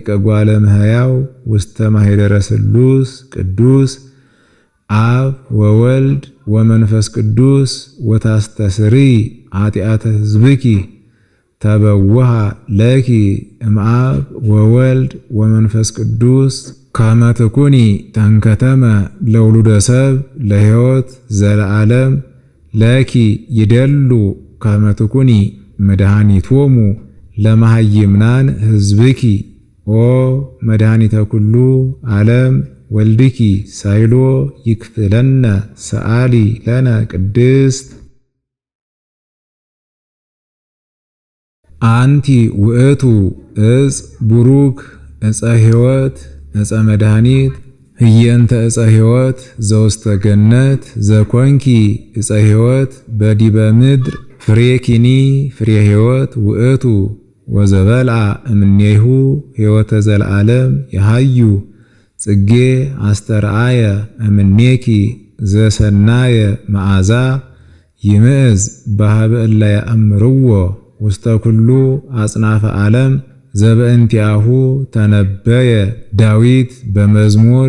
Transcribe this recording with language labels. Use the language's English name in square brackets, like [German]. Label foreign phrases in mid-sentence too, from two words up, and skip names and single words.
[Geez] እጓለ እመሕያው ውስተ ማኅደረ ስሉስ ቅዱስ አብ ወወልድ ወመንፈስ ቅዱስ ወታስተስሪ ኃጢአተ ሕዝብኪ ተበውሃ ለኪ እምአብ ወወልድ ወመንፈስ ቅዱስ ከመ ትኩኒ ተንከተመ ለውሉደ ሰብ ለሕይወት ዘለዓለም ለኪ ይደሉ ከመ ትኩኒ መድኃኒቶሙ ለመሃይምናን ሕዝብኪ ኦ መድኃኒተ ኩሉ ዓለም ወልድኪ ሳይሎ ይክፍለነ ሰአሊ ለነ ቅድስት አንቲ ውእቱ እፅ ቡሩክ ዕፀ ሕይወት ዕፀ መድኃኒት ህየንተ ዕፀ ሕይወት ዘውስተ ገነት ዘኮንኪ ዕፀ ሕይወት በዲበ ምድር ፍሬኪኒ ፍሬ ሕይወት ውእቱ ወዘበልዓ እምኔሁ ሕይወተ ዘለዓለም የሃዩ ጽጌ አስተርአየ እምኔኪ ዘሰናየ መዓዛ ይምዕዝ በሃበ እለ ያእምርዎ ውስተ ኩሉ አጽናፈ ዓለም ዘበእንቲአሁ ተነበየ ዳዊት በመዝሙር